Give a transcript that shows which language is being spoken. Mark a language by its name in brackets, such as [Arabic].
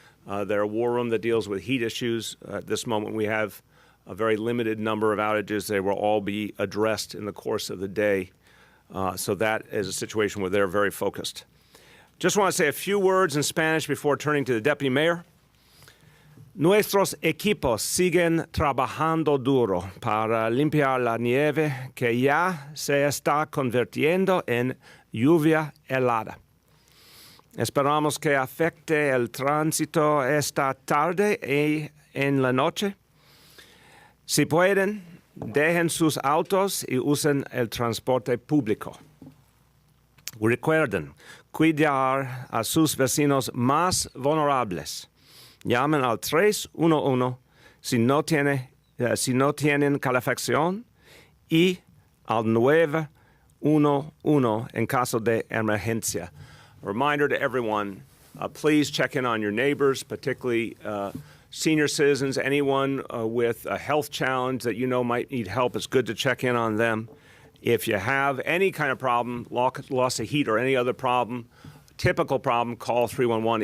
[English] Their war room that deals with heat issues. At this moment, we have a very limited number of outages. They will all be addressed in the course of the day. So that is a situation where they're very focused. Just want to say a few words in Spanish before turning to the Deputy Mayor. [Spanish] Nuestros equipos siguen trabajando duro para limpiar la nieve que ya se está convirtiendo en lluvia helada. Esperamos que afecte el tránsito esta tarde y en la noche. Si pueden, dejen sus autos y usen el transporte público. Recuerden cuidar a sus vecinos más vulnerables. Llamen al 311 si no tienen calefacción y al 911 en caso de emergencia. [English] A reminder to everyone, please check in on your neighbors, particularly senior citizens, anyone with a health challenge that you know might need help. It's good to check in on them. If you have any kind of problem, loss of heat or any other problem, typical problem, call 311.